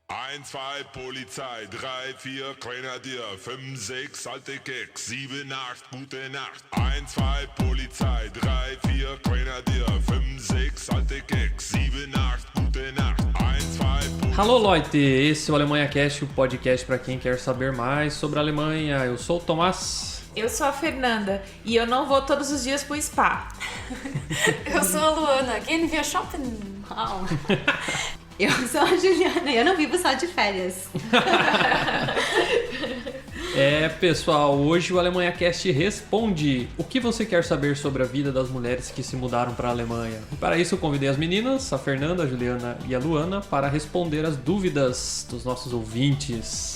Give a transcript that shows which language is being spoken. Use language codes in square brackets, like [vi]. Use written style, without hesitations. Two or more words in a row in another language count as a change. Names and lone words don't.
[de] 1, 2, Polizei, 3, 4, Grenadier, 5, 6, alte Keks, 7, 8, gute Nacht. 1, 2, Polizei, 3, 4, Grenadier, 5, 6, alte Keks, 7, 8, gute Nacht. 1, 2, [pt] Alô, Leute! Esse é o Alemanha Cast, o podcast para quem quer saber mais sobre a Alemanha. Eu sou o Tomás. Eu sou a Fernanda e eu não vou todos os dias pro spa. Eu sou a Luana. [de] Gehen wir shoppen? Wow. [pt] Eu sou a Juliana e eu não vivo só de férias. Pessoal, hoje o Alemanha Cast responde o que você quer saber sobre a vida das mulheres que se mudaram para a Alemanha. E para isso eu convidei as meninas, a Fernanda, a Juliana e a Luana, para responder as dúvidas dos nossos ouvintes.